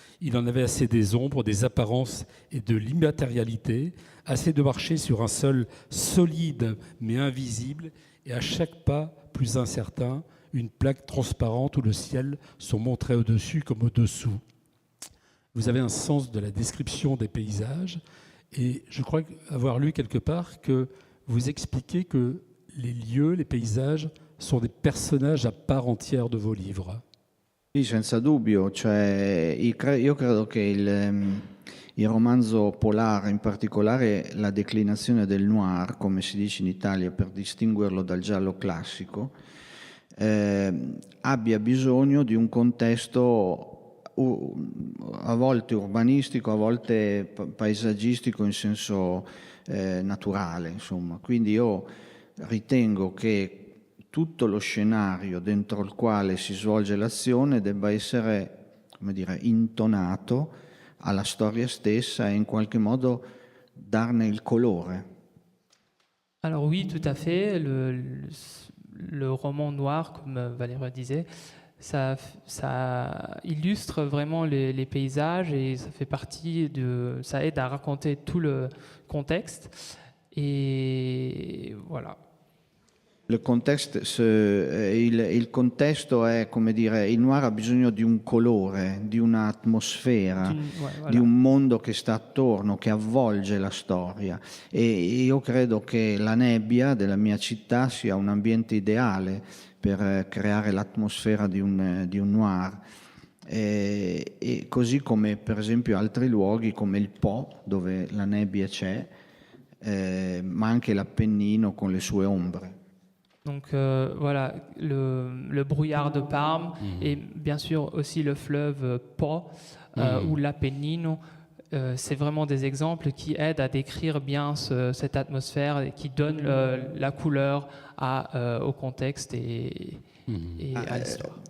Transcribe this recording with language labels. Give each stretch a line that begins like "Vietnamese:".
French: Il en avait assez des ombres, des apparences et de l'immatérialité, assez de marcher sur un sol solide mais invisible, et à chaque pas plus incertain, une plaque transparente où le ciel se montrait au-dessus comme au-dessous. Vous avez un sens de la description des paysages, et je crois avoir lu quelque part que vous expliquez que les lieux, les paysages, sont des personnages à part entière de vos livres.
Italian: Sì, senza dubbio, cioè, io credo che il romanzo polare, in particolare la declinazione del noir, come si dice in Italia per distinguerlo dal giallo classico, abbia bisogno di un contesto a volte urbanistico, a volte paesaggistico in senso naturale, insomma. Quindi io ritengo che tutto lo scenario dentro il quale si svolge l'azione debba essere, come dire, intonato alla storia stessa e in qualche modo darne il colore.
French: Alors oui, tout à fait. Le roman noir, comme Valérie disait, ça illustre vraiment les paysages et ça fait partie ça aide à raconter tout le contexte. Et voilà.
Italian: Il contesto è, come dire, il noir ha bisogno di un colore, di un'atmosfera,
French: Voilà.
Italian: di un mondo che sta attorno, che avvolge la storia. E io credo che la nebbia della mia città sia un ambiente ideale per creare l'atmosfera di un noir. E così come per esempio altri luoghi come il Po, dove la nebbia c'è, ma anche l'Appennino con le sue ombre.
French: Donc voilà, le brouillard de Parme et bien sûr aussi le fleuve Po ou l'Appennino, c'est vraiment des exemples qui aident à décrire bien cette atmosphère et qui donnent la couleur au contexte et à l'histoire.